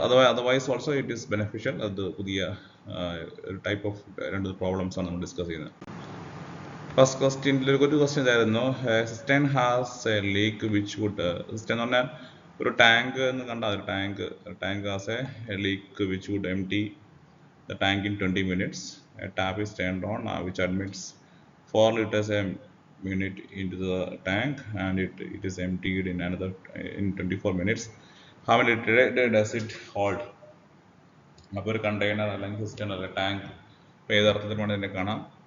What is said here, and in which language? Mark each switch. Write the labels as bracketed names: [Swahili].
[English] Otherwise also it is beneficial. [Malayalam] അത് പുതിയ ഒരു ടൈപ്പ് ഓഫ് 2 പ്രോബ്ലംസ് ആണ് നമ്മൾ ഡിസ്കസ് ചെയ്യുന്നത്. ഫസ്റ്റ് ക്വസ്റ്റ്യനിൽ ഒരു ക്വസ്റ്റ്യൻ ഇതായിരുന്നു, [English] Cistern has a leak which would. [Malayalam] Cysteine എന്ന് പറഞ്ഞാൽ ഒരു ടാങ്ക് എന്ന് കണ്ടാൽ [English] Tank has a leak which would empty the tank in 20 minutes. A tap is turned on which admits 4 liters a minute into the tank, and it is emptied in 24 minutes. How many liters does it hold? [Malayalam] അപ്പോൾ ഒരു container അല്ലെങ്കിൽ system അല്ല tank. അപ്പോൾ ഏത് അർത്ഥത്തിൽ വേണം ഇതിനെ കാണാം.